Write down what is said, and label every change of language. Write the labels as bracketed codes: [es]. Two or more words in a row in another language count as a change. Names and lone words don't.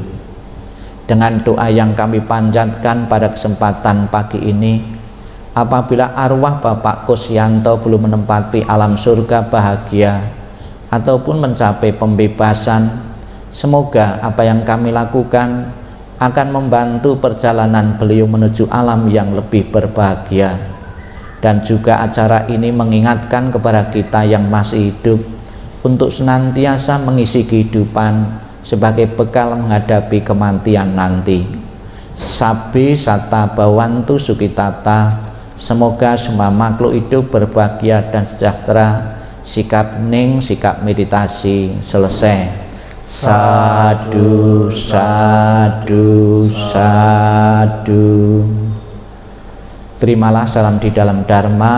[id] Dengan doa yang kami panjatkan pada kesempatan pagi ini, apabila arwah Bapak Kusyanto belum menempati alam surga bahagia ataupun mencapai pembebasan, semoga apa yang kami lakukan akan membantu perjalanan beliau menuju alam yang lebih berbahagia. Dan juga acara ini mengingatkan kepada kita yang masih hidup untuk senantiasa mengisi kehidupan sebagai bekal menghadapi kematian nanti. [pi] Sabbi satta bhavantu sukitata, [id] semoga semua makhluk hidup berbahagia dan sejahtera. Sikap hening, sikap meditasi selesai. [pi] Sadu, sadu, sadu. [id] Terimalah salam di dalam Dharma.